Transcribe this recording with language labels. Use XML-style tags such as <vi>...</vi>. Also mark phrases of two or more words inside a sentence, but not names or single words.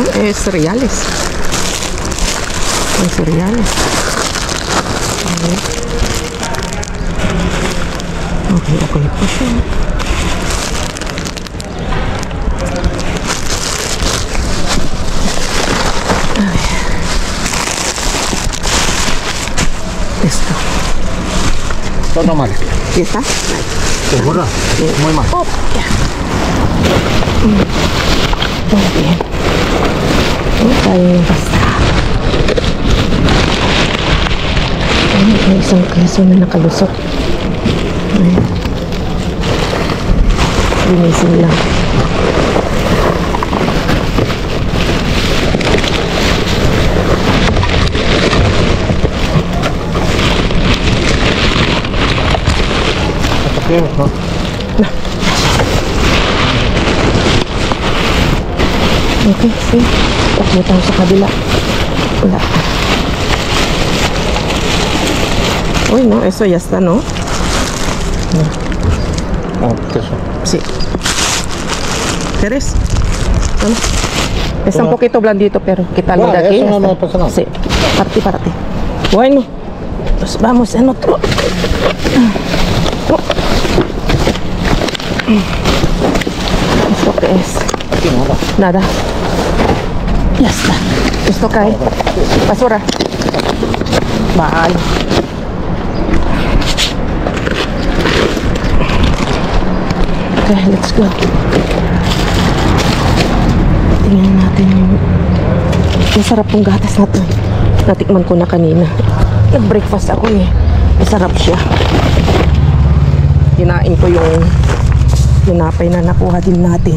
<tl>Cereales. Ang cereales. Okay po siya. Ay.</tl> <es>Esto. Todo normal. ¿Y está? ¿Segura? Muy mal. Oh, ya. Muy bien.</es> <tl>Okay, basta. May isang keso na nakalusot. Ayan. Linisin lang. Okay, no?</tl> <en>Okay, see?</en> <tl>Takbo tayo sa kabila. Wala. Uy,</tl> <es>no, eso ya está, ¿no? Oh, eso. Sí. ¿Quieres? Vamos. Está un poquito blandito, pero quítalo de aquí. Eso no hasta- me pasa nada. Sí, para ti. Bueno, pues vamos en otro. ¿Esto qué es? Aquí nada. Nada. Ya está. Esto cae. Basura. Vale.</es> <en>Okay, let's go.</en> <tl>Tingnan natin yung masarap pong gatas na to. Natikman ko na kanina. Nag-breakfast ako eh. Masarap siya. Kinain ko yung tinapay na nakuha din natin.</tl>